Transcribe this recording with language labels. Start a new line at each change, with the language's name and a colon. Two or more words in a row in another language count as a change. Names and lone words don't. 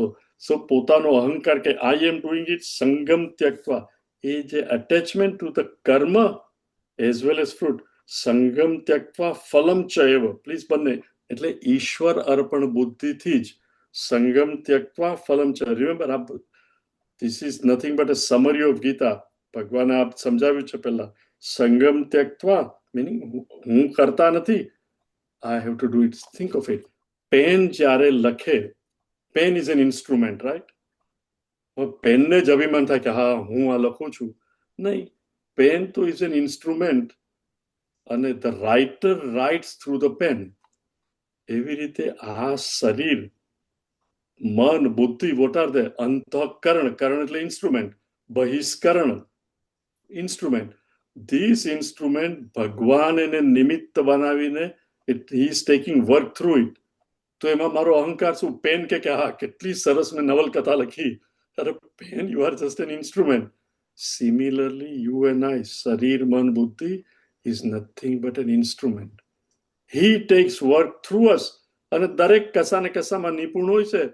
Gujarati: સો પોતાનો અહંકાર કે
English: I am doing it,
Sanskrit: સંગમ ત્યક્ત્વા,
Gujarati: એ જે
English: attachment to the karma as well as fruit,
Sanskrit: સંગમ ત્યક્ત્વા ફલમ ચૈવ,
Gujarati: પ્લીઝ બંને, એટલે ઈશ્વર અર્પણ બુદ્ધિથી જ
Sanskrit: સંગમ ત્યક્ત્વા ફલમ ચૈવ.
English: Remember, this is nothing but a summary of Gita.
Gujarati: ભગવાને આપ સમજાવ્યું છે પહેલા,
Sanskrit: સંગમ ત્યક્ત્વા
Gujarati: મીનિંગ હું કરતા નથી,
English: I have to do it. Think of it.
Gujarati: પેન જ્યારે લખે,
English: pen is an instrument, right?
Gujarati: પેનને જ અભિમાન થાય કે હા હું આ લખું છું. નહીં, પેન તો
English: is an instrument, અને the writer writes through the pen.
Gujarati: એવી રીતે આ શરીર, મન, બુદ્ધિ,
English: what are they?
Gujarati: અંતઃકરણ, કરણ એટલે ઇન્સ્ટ્રુમેન્ટ, બહિષ્કરણ ઇન્સ્ટ્રુમેન્ટ.
English: this instrument
Gujarati: ભગવાન એને નિમિત્ત બનાવીને
English: he is taking work through it.
Gujarati: તો એમાં મારો અહંકાર શું? પેન કે હા કેટલી સરસ મેં નવલકથા લખી. અરે પેન,
English: you are just an instrument. Similarly you and I,
Gujarati: શરીર, મન, બુદ્ધિ
English: is nothing but an instrument. He takes work through us,
Gujarati: અને દરેક કશાને કશામાં નિપુણ હોય છે.